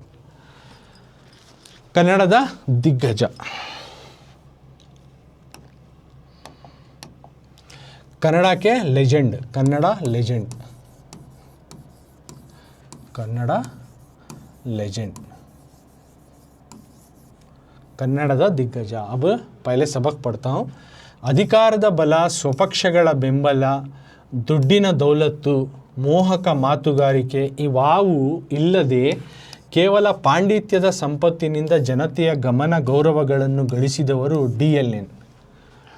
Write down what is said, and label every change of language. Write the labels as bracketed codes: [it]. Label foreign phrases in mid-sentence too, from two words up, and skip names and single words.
[kn] ಕನ್ನಡದ ದಿಗ್ಗಜ, [hi] कन्नड़ा के लेजेंड, कन्नड़ा लेजेंड, कन्नड़ा लेजेंड, [kn] ಕನ್ನಡದ ದಿಗ್ಗಜ। [hi] अब पहले सबक पढ़ता हूँ। [kn] ಅಧಿಕಾರದ ಬಲ, ಸ್ವಪಕ್ಷಗಳ ಬೆಂಬಲ, ದುಡ್ಡಿನ ದೌಲತ್ತು, ಮೋಹಕ ಮಾತುಗಾರಿಕೆ ಇವಾವು ಇಲ್ಲದೆ ಕೇವಲ ಪಾಂಡಿತ್ಯದ ಸಂಪತ್ತಿನಿಂದ ಜನತೆಯ ಗಮನ ಗೌರವಗಳನ್ನು ಗಳಿಸಿದವರು DLN।